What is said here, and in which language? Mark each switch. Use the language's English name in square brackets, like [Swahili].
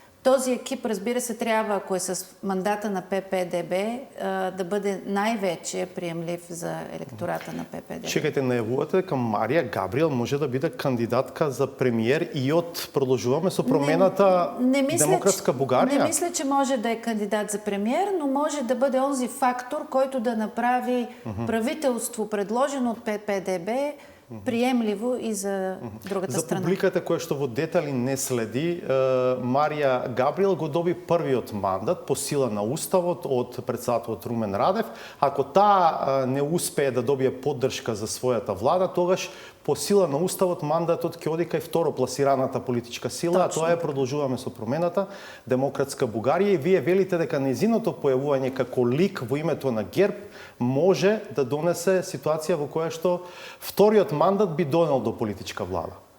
[Bulgarian] Този екип, разбира се, трябва, ако е с мандата на ППДБ, да бъде най-вече приемлив за електората на ППДБ. [Macedonian] Чекайте, најавувате дека Марија Габриел може да биде кандидатка за премиер и од продолжуваме со промената Демократска Бугарија? [Bulgarian] Не мисля, че може да е кандидат за премиер, но може да бъде онзи фактор, който да направи правителство, предложено от ППДБ, приемливо и за другата страна. [Macedonian] За публиката која што во детали не следи, Марија Габриел го доби првиот мандат по сила на Уставот од председателот Румен Радев. Ако таа не успее да добие поддршка за својата влада, тогаш по сила на Уставот мандатот ќе оди кај второпласираната политичка сила, а тоа е продолжуваме со промената Демократска Бугарија и вие велите дека нејзиното појавување како лик во името на ГЕРБ може да донесе ситуација во која што вториот мандат би донел до политичка влада.